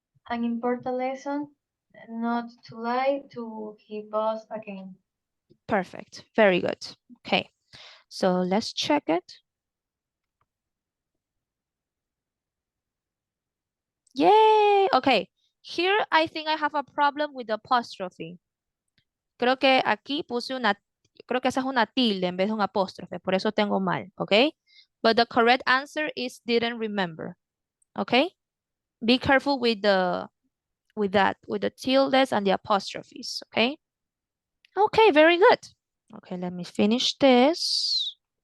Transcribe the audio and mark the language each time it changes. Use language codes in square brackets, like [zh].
[en] An important lesson, not to lie to his boss again. Perfect, very good. Okay, so let's check it. Yay, okay. Here I think I have a problem with the apostrophe. [es] Creo que aquí puse creo que esa es una tilde en vez de un apóstrofe, por eso tengo mal, okay? [en] But the correct answer is didn't remember, okay? Be careful with the tildes and the apostrophes, okay? Okay, very good. Okay, let me finish this.